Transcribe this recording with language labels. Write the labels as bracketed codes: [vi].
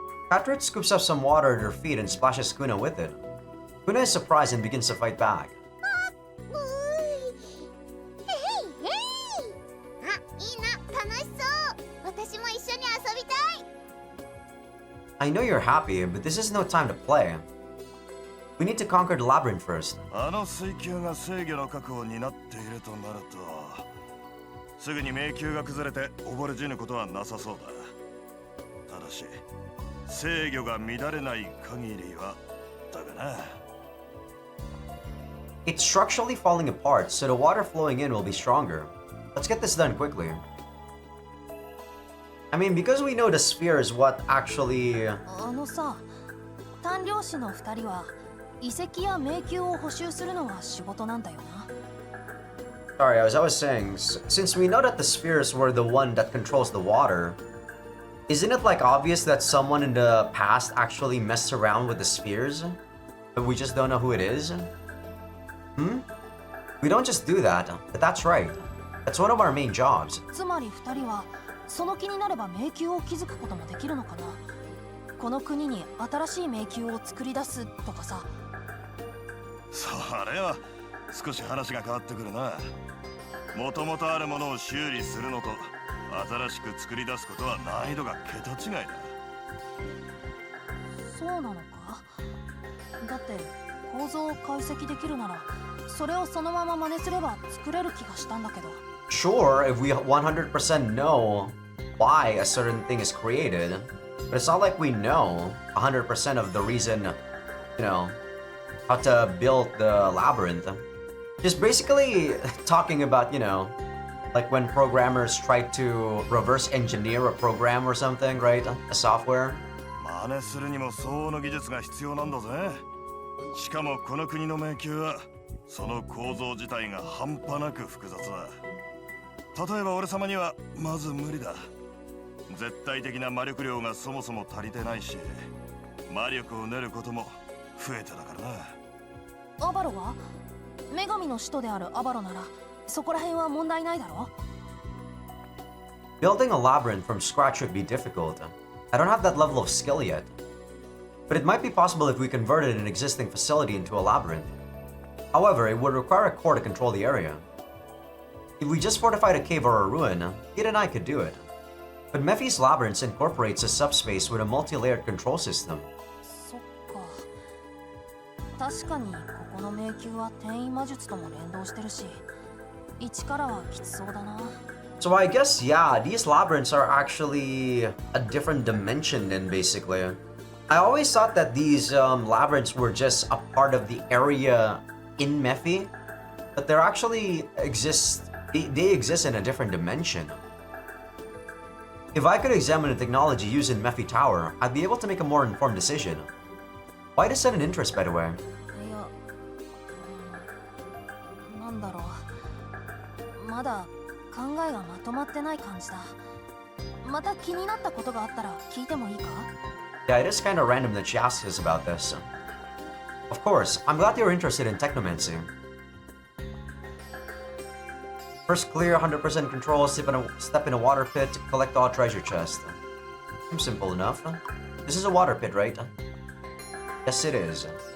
[en] Catrit scoops up some water at her feet and splashes Kuna with it. Kuna is surprised and begins to fight back. [ja] うーい。へいへい。あ、いいな、楽しそう。私も一緒に遊びたい。 [en] I know you're happy, but this is no time to play. We need to conquer the labyrinth first. [ja] あの水球が制御の確保になっているとなると、すぐに迷宮が崩れて溺れ死ぬことはなさそうだ。ただし制御が乱れない限りはだがな。 [en] It's structurally falling apart, so the water flowing in will be stronger. Let's get this done quickly. I mean, because we know the sphere is what actually... [ja] あのさ、丹領師の2人は遺跡や迷宮を補修するのが仕事なんだよな。 [en] Sorry, as I was saying, since we know that the spheres were the one that controls the water, isn't it like obvious that someone in the past actually messed around with the spheres? But we just don't know who it is? We don't just do that, but that's right. That's one of our main jobs. [ja] つまり2人はその気になれば迷宮を築くこともできるのかな。この国に新しい迷宮を作り出すとかさ。それは少し話が変わってくるな。もともとあるものを修理するのと新しく作り出すことは難易度が桁違いだ。そうなのか。だって構造を解析できるならそれをそのまま真似すれば作れる気がしたんだけど。 [en] Sure, if we 100% know why a certain thing is created, but it's not like we know 100% of the reason, you know, how to build the labyrinth. Just basically talking about, you know, like when programmers try to reverse engineer a program or something, right? A software. [ja] 真似するにも相応の技術が必要なんだぜ。しかもこの国の迷宮はその構造自体が半端なく複雑だ。例えば俺様にはまず無理だ。絶対的な魔力量がそもそも足りてないし、魔力を練ることも増えてだからな。アバロは女神の使徒であるアバロならそこら辺は問題ないだろ。 [en] Building a labyrinth from scratch would be difficult. I don't have that level of skill yet. But it might be possible if we converted an existing facility into a labyrinth. However, it would require a core to control the area. If we just fortified a cave or a ruin, Kid and I could do it. But Mephi's Labyrinth incorporates a subspace with a multi-layered control system. [ja] そっか。確かにここの迷宮は転移魔術とも連動してるし、一からはきつそうだな。 [en] So I guess, yeah, these labyrinths are actually a different dimension then, basically. I always thought that these labyrinths were just a part of the area in Mephi, but they're actually they exist in a different dimension. If I could examine the technology used in Mephi Tower, I'd be able to make a more informed decision. Why does sudden interest, by the way? [ja] いや、なんだろう。まだ考えがまとまってない感じだ。また気になったことがあったら聞いてもいいか？ [en] Yeah, it is kind of random that she asks us about this. Of course, I'm glad you're interested in technomancy. First clear 100% control, step in a water pit, collect all treasure chest. Seems simple enough. This is a water pit, right? Yes, it is.